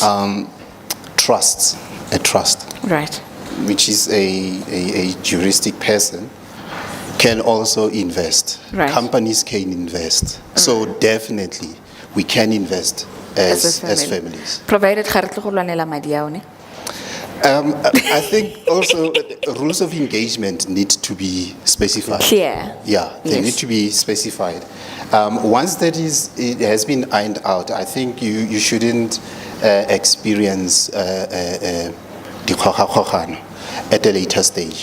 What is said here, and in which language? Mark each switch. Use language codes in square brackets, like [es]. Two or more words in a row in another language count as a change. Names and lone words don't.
[en] trusts, a trust, Right. which is a juristic person, can also invest. Right. Companies can invest. So definitely, we can invest as families. [tn] Provided ga re tle go lwanela madi ao, ne? [en] I think also rules of engagement need to be specified. Clear. Yeah, they Yes. need to be specified. Once it has been ironed out, I think you shouldn't experience the at a later stage.